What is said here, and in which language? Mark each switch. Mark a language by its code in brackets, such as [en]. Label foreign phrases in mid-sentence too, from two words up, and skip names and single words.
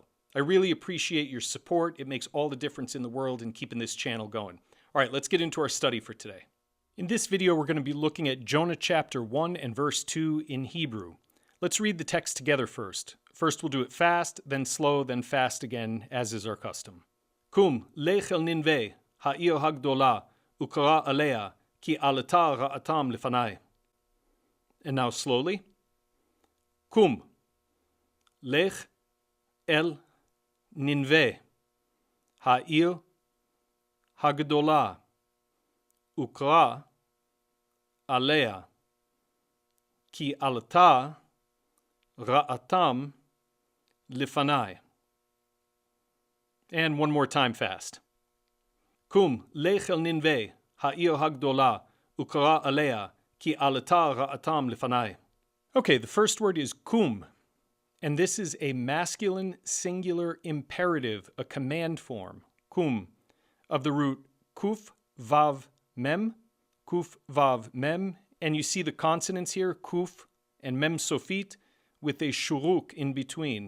[en] I really appreciate your support. It makes all the difference in the world in keeping this channel going. All right, let's get into our study for today. In this video, we're going to be looking at Jonah chapter 1 and verse 2 in Hebrew. Let's read the text together first. First we'll do it fast, then slow, then fast again, as is our custom. [he] קום לך אל נינוה העיר הגדולה וקרא עליה כי עלתה רעתם לפני. [en] And now slowly. [he] קום לך אל נינוה העיר הגדולה וקרא עליה כי עלתה רעתם לפני. [en] And one more time fast. [he] קום לך אל נינוה העיר הגדולה וקרא עליה כי עלתה רעתם לפני. [en] Okay, the first word is kum, and this is a masculine singular imperative, a command form, kum, of the root [he] קוף וו מם, [en] and you see the consonants here, kuf and [he] מם סופית, [en] with a shuruk in between.